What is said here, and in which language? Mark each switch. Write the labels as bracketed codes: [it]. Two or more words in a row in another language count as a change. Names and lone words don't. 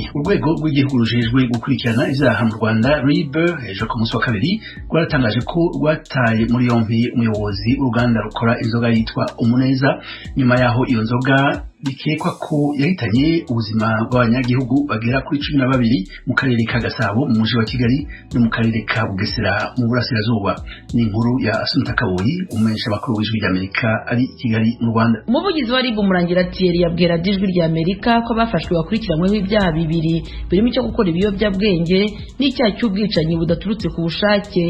[rn] Urwego rw'igihugu rujejwe gukurikirana ivyaha mu Rwanda RIB ejo ku munsi wa kabiri rwaratangaje ko rwataye muri yompi umuyobozi w'uruganda rukora inzoga yitwa Umuneza nyuma yaho iyo nzoga bikekwa ko yahitanye ubuzima bw'abanyagihugu bagera kuri 12 mu karere ka Gasabo mu mujyi wa Kigali no mu karere ka Bugesera mu burasirazuba. Ni inkuru ya Assunta Kaboyi, umumenyesha makuru w'Ijwi ry'Amerika ari Kigali mu Rwanda. [rw] Umuvugizi wa RIB Murangira Thierry yabwira Ijwi ry'Amerika ko bafashwe bakurikiranyweho ibyaha bibiri birimo icyo gukora ibiyobyabwenge n'icyaha cy'ubwicanyi budaturutse ku bushake.